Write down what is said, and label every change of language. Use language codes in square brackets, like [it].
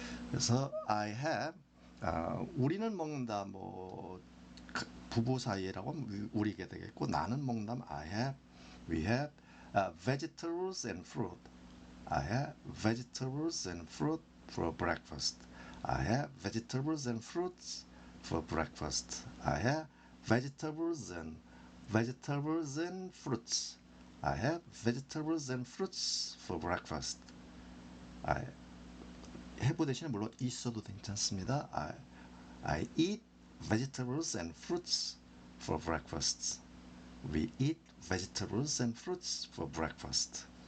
[ko] 그래서 [en] I have, [ko] 우리는 먹는다, 뭐 부부 사이라고 하면 우리게 되겠고, 나는 먹는다면 [en] I have, we have vegetables and fruit. I have vegetables and fruit for breakfast. I have vegetables and fruits for breakfast. I have vegetables and fruits. I have vegetables and fruits for breakfast. I have [ko] 대신에 물론 있어도 괜찮습니다. [en] I eat vegetables and fruits for breakfast. We eat vegetables and fruits for breakfast.